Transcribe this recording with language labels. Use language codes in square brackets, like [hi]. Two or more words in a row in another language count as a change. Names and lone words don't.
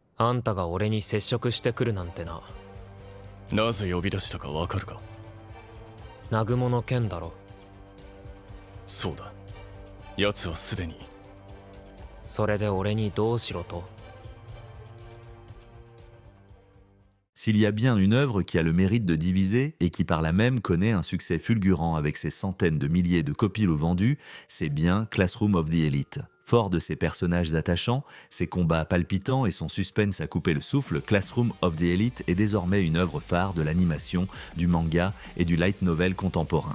[ja] あんたが俺に接触してくるなんてな。なぜ呼び出したかわかるか？南雲の件だろ。そうだ。奴はすでに。それで俺にどうしろと？ [fr] S'il y a bien une œuvre qui a le mérite de diviser et qui par là même connaît un succès fulgurant avec ses centaines de milliers de copies vendues, c'est bien Classroom of the Elite. Fort de ses personnages attachants, ses combats palpitants et son suspense à couper le souffle, Classroom of the Elite est désormais une œuvre phare de l'animation, du manga et du light novel contemporain.